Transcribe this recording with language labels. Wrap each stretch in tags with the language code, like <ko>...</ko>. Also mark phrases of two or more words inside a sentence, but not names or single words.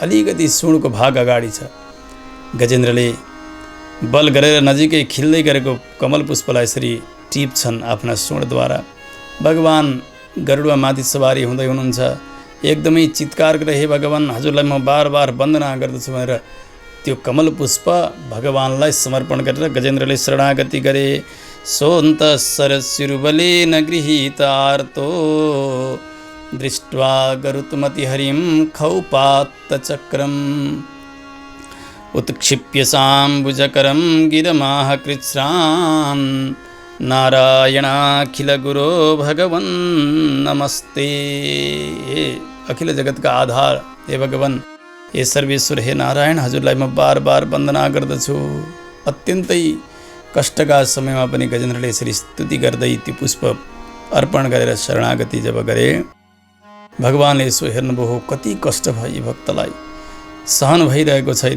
<ne>अलिकति सुँडको भाग अगाडि छ। गजेन्द्रले बल गरेर नजिकै खिल्दै गरेको कमल पुष्पलाई यसरी टिप्छन् आफ्ना सुँडद्वारा। भगवान गरुडमा माथि सवारी हुँदै हुनुहुन्छ। एकदमै चित्कार गरेर, हे भगवान, हजुरलाई म बार बार वन्दना गर्दछु भनेर त्यो कमल पुष्प भगवानलाई समर्पण गरेर गजेन्द्रले शरणागति गरे।</ne> <sa>सोऽन्त सरसिरुबलेन गृहीतार्तो दृष्ट्वा गरुत्मतिहरिं खौपात्तचक्रम् उत्क्षिप्य साम्बुजकरं गिरमाह कृच्छ्रान् नारायणाखिलगुरो भगवन् नमस्ते।</sa> <ne>अखिल जगत का आधार हे भगवान, हे सर्वेश्वर, हे नारायण, हजुरलाई म बार बार वन्दना गर्दछु। अत्यन्तै कष्टका समयमा पनि गजेन्द्रले यसरी स्तुति गर्दै त्यो पुष्प अर्पण गरेर शरणागति जब गरे, भगवानले यसो हेर्नुभयो, कति कष्ट भयो भक्तलाई, सहन भइरहेको छैन।</ne>